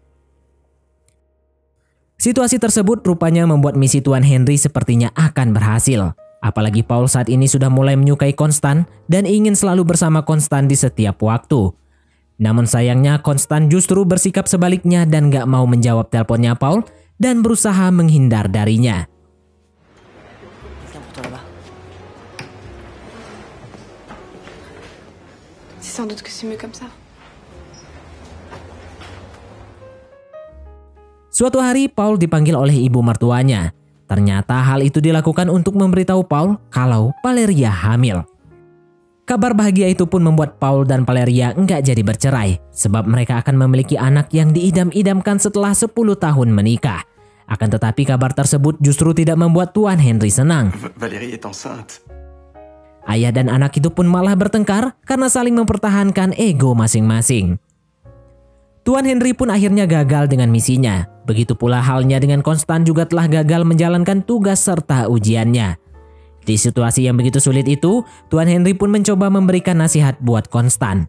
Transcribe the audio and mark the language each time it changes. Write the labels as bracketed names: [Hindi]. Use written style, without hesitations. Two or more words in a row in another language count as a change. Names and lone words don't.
[Indonesian] Situasi tersebut rupanya membuat misi Tuan Henry sepertinya akan berhasil. Apalagi Paul saat ini sudah mulai menyukai Constant dan ingin selalu bersama Constant di setiap waktu. Namun sayangnya Constant justru bersikap sebaliknya dan gak mau menjawab teleponnya Paul dan berusaha menghindar darinya. [French] C'est sans doute que c'est mieux comme ça. [Indonesian] Suatu hari Paul dipanggil oleh ibu mertuanya. Ternyata hal itu dilakukan untuk memberitahu Paul kalau Valeria hamil. Kabar bahagia itu pun membuat Paul dan Valeria enggak jadi bercerai, sebab mereka akan memiliki anak yang diidam-idamkan setelah 10 tahun menikah. Akan tetapi kabar tersebut justru tidak membuat Tuan Henry senang. [French] Valérie est enceinte. [Indonesian] Ayah dan anak itu pun malah bertengkar karena saling mempertahankan ego masing-masing. Tuan Henry pun akhirnya gagal dengan misinya. Begitu pula halnya dengan Constant juga telah gagal menjalankan tugas serta ujiannya. Di situasi yang begitu sulit itu, Tuan Henry pun mencoba memberikan nasihat buat Constant.